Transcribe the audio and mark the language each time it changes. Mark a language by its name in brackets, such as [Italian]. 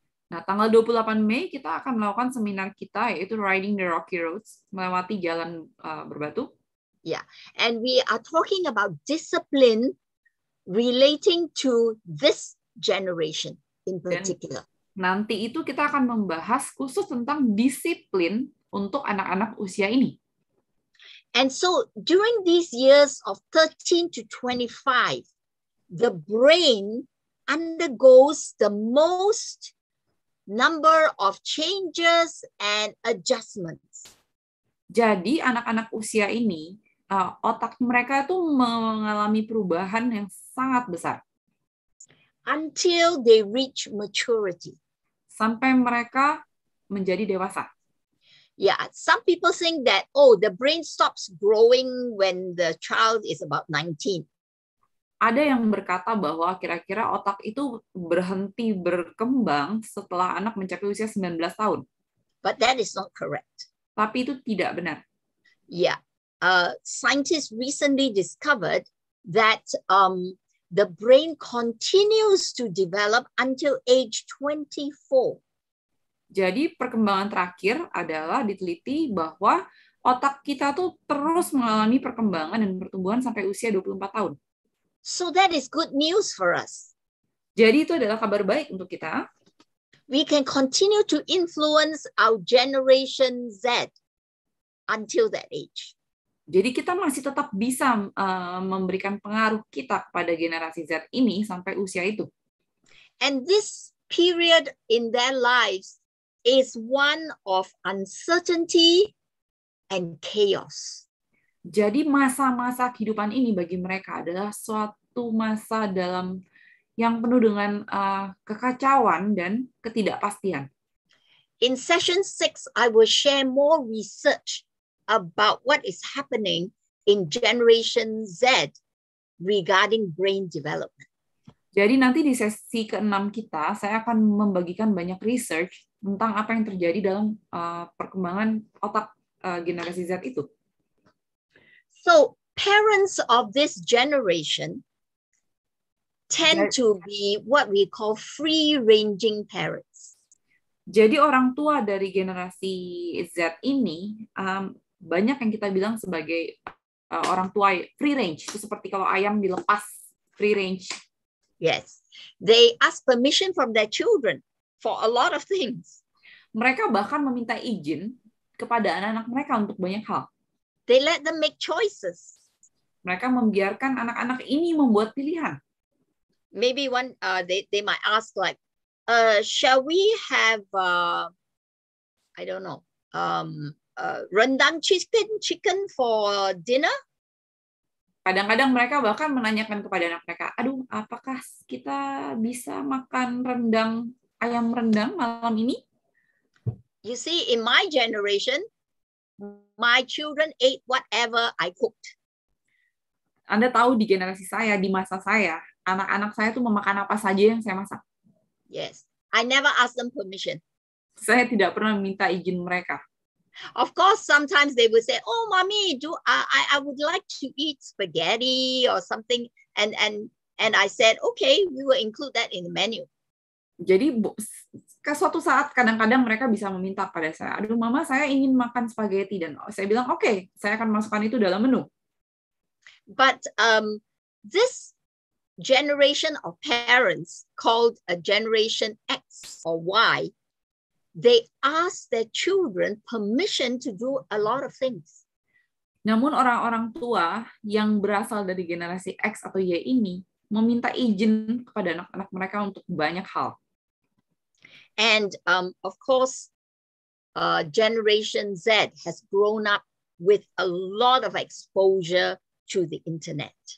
[Indonesian] Nah, tanggal 28 Mei kita akan melakukan seminar kita, yaitu Riding the Rocky Roads, melewati jalan berbatu. [English] Yeah, and we are talking about discipline relating to this generation in particular. [Indonesian] Dan nanti itu kita akan membahas khusus tentang disiplin untuk anak-anak usia ini. [English] And so during these years of 13 to 25, the brain undergoes the most number of changes and adjustments. [Indonesian] Jadi anak-anak usia ini, otak mereka itu mengalami perubahan yang sangat besar. [English] Until they reach maturity. [Indonesian] Sampai mereka menjadi dewasa. [English] Yeah, some people think that, oh, the brain stops growing when the child is about 19. [Indonesian] Ada yang berkata bahwa kira-kira otak itu berhenti berkembang setelah anak mencapai usia 19 tahun. [English] But that is not correct. [Indonesian] Tapi itu tidak benar. [English] Yeah. Scientists recently discovered that the brain continues to develop until age 24. [Indonesian] Jadi perkembangan terakhir adalah diteliti bahwa otak kita tuh terus mengalami perkembangan dan pertumbuhan sampai usia 24 tahun. [English] So that is good news for us. [Indonesian] Jadi itu adalah kabar baik untuk kita. [English] We can continue to influence our generation Z until that age. [Indonesian] Jadi kita masih tetap bisa memberikan pengaruh kita kepada generasi Z ini sampai usia itu. [English] And this period in their lives is one of uncertainty and chaos. [Indonesian] Jadi masa-masa kehidupan ini bagi mereka adalah suatu masa yang penuh dengan kekacauan dan ketidakpastian. [English] In session 6, I will share more research about what is happening in Generation Z regarding brain development. [Indonesian] Jadi nanti di sesi ke-6 kita, saya akan membagikan banyak research tentang apa yang terjadi dalam perkembangan otak generasi Z itu. [English] So, parents of this generation tend to be what we call free-ranging parents. [Indonesian] Jadi orang tua dari generasi Z ini banyak yang kita bilang sebagai orang tua free range. Itu seperti kalau ayam dilepas free range. [English] Yes, they ask permission from their children for a lot of things. [Indonesian] Mereka bahkan meminta izin kepada anak-anak mereka untuk banyak hal. [English] They let them make choices. [Indonesian] Mereka membiarkan anak-anak ini membuat pilihan. [English] Maybe they might ask like, shall we have I don't know, rendang chicken for dinner? [Indonesian] Kadang-kadang mereka bahkan menanyakan kepada anak mereka, aduh, apakah kita bisa makan ayam rendang malam ini? [English] You see, in my generation, my children ate whatever I cooked. [Indonesian] Anda tahu di generasi saya, di masa saya, anak-anak saya tuh memakan apa saja yang saya masak. [English] Yes, I never asked them permission. [Indonesian] Saya tidak pernah minta izin mereka. [English] Of course, sometimes they would say, "Oh, mommy, I would like to eat spaghetti or something," and I said, "Okay, we will include that in the menu." [Indonesian] Jadi ke suatu saat kadang-kadang mereka bisa meminta pada saya, aduh mama saya ingin makan spaghetti, dan saya bilang oke, saya akan masukkan itu dalam menu. [English] But this generation of parents called a generation X or Y, they ask their children permission to do a lot of things. [Indonesian] Namun orang-orang tua yang berasal dari generasi X atau Y ini meminta izin kepada anak-anak mereka untuk banyak hal. [English] And of course, Generation Z has grown up with a lot of exposure to the internet.